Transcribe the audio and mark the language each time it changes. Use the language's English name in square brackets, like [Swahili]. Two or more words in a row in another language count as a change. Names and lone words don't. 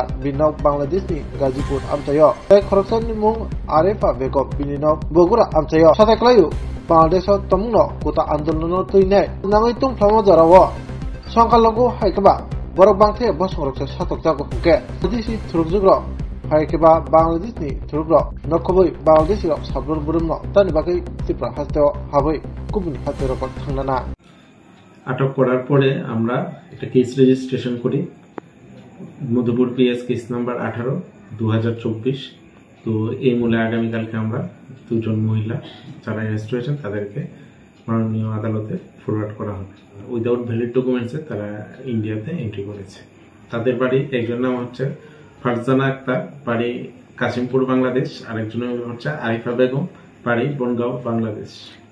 [Kok Borok] बिनाव बांग्लादेशनि गाजीपुर आमचायो तै खरकसननि मुं आरेफा बेगम बिनिनाव बगुरा आमचायो साथायख्लायु बांग्लादेश तमुनो कोता आंदोलन तैनाय नाङै तंफ्लामो जारावो संखालगु हायकेबा बरक बांथे बसंरक्ष सातकजागो हुके दिसि थुरुगजुग्र हायकेबा बांग्लादेशनि थुरुग्र नखबै बांग्लादेश रक साब्रुर बुरुमनो तानि बागै त्रिपुरा हास्तेव हाबै गुबुन हातेरक थांनाना [Bangla] আটক করার পরে আমরা একটা [English] case registration [Bangla] করি মধুপুর [English] PS case number [Bangla] 18/2024 তো এই মূলে আগামীকালকে আমরা দুজন মহিলা যারা অ্যারেস্ট হয়েছেন তাদেরকে মাননীয় আদালতে ফরওয়ার্ড করা হবে [English] without valid documents [Bangla] তারা ইন্ডিয়াতে এন্ট্রি করেছে তাদের বাড়ি একজন নাম হচ্ছে ফারজানা আক্তার বাড়ি কাশিমপুর বাংলাদেশ আরেকজন হচ্ছে আরিফা বেগম বাড়ি বনগাঁও বাংলাদেশ।